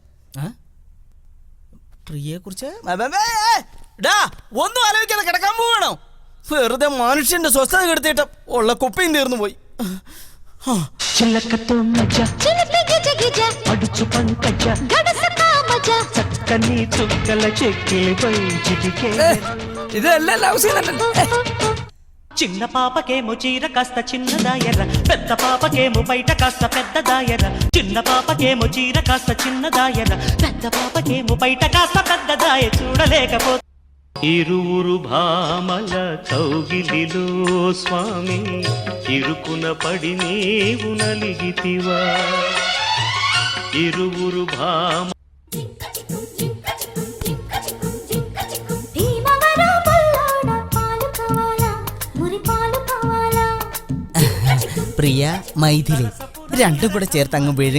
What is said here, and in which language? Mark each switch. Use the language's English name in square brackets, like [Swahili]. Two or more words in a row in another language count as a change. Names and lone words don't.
[Malayalam] പ്രിയെ കുറിച്ച് ഒന്നും ആലോചിക്കാതെ കിടക്കാൻ പോവാണോ? വെറുതെ മനുഷ്യന്റെ സ്വസ്ഥത കെടുത്തിട്ട് ഉള്ള കുപ്പിയും തീർന്നു പോയി. ഇതെല്ലാം [English] love scene. [Telugu] చిన్న పాపకేమో చీర కాస్త చిన్నదాయర, పెద్ద పాపకేమో బయట కాస్త పెద్దదాయర. చిన్న పాపకేమో చీర కాస్త చిన్నదాయర, పెద్ద పాపకేమో బయట కాస్త పెద్దదాయ. చూడలేకపో ఇరువురు భామల కౌగిలిలో స్వామి, ఇరుకున పడి నీవు నలిగితివా. ఇరువురు భామ పాలు కావాలా, మురి పాలు కావాలా. [Malayalam] പ്രിയ, മൈഥിലി രണ്ടും കൂടെ ചേർത്ത് അങ്ങ് വിഴുങ്ങ.